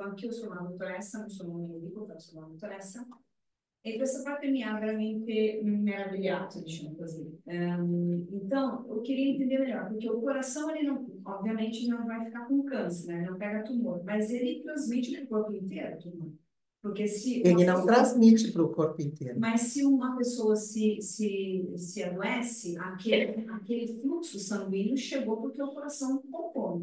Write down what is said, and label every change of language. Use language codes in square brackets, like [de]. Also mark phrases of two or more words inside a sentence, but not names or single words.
[it] Anch'io sono una dottoressa, non sono un medico, però sono una dottoressa. E questa parte mi ha veramente meravigliato, diciamo così. [pt] Então, eu queria entender melhor, porque o coração, ele não, obviamente, não vai ficar com câncer, né? Não pega tumor, mas ele transmite para o corpo inteiro tumor. Porque se ele não transmite para o corpo inteiro. Mas se uma pessoa se adoece, aquele fluxo sanguíneo chegou porque o coração poupou.